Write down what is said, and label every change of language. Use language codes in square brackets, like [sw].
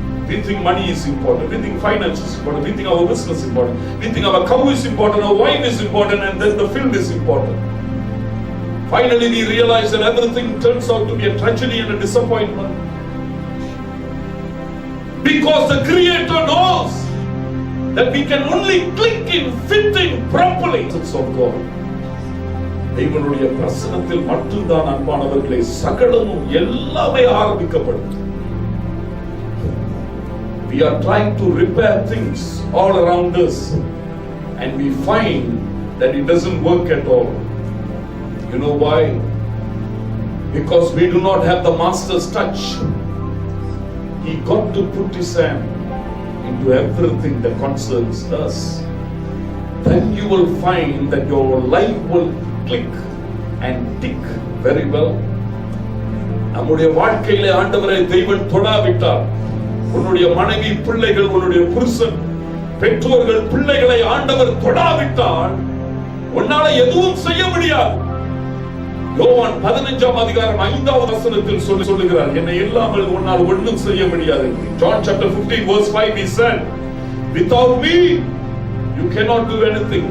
[en] We think money is important, we think finance is important, we think our business is important, we think our cow is important, our wife is important, and then the field is important. Finally we realize that everything turns out to be a tragedy and a disappointment. Because the Creator knows that we can only click in fitting properly of God. [ta] தேவனுடைய பிரசன்னத்தில் மட்டும்தான் அன்பானவர்களே சகலமும் எல்லாமே ஆரம்பிக்கப்படும். [en] We are trying to repair things all around us and we find that it doesn't work at all. You know why? Because we do not have the master's touch. He got to put his hand into everything that concerns us. Then you will find that your life will click and tick very well. [ta] நம்முடைய வாழ்க்கையிலே ஆண்டவரை தெய்வன் தொடாவிட்டார், உன்னுடைய மனைவி, பிள்ளைகள், உன்னுடைய புருஷன், பெற்றோர்கள், பிள்ளைகளை ஆண்டவர் தொடாவிட்டால் உன்னால எதுவும் செய்ய முடியாது. யோவான் 15ஆம் அதிகாரம் 5வது வசனத்தில் சொல்லுகிறார், என்னை இல்லாமல் உன்னால் ஒன்றும் செய்ய முடியாது. [en] John chapter 15 verse 5 he said, without me you cannot do anything.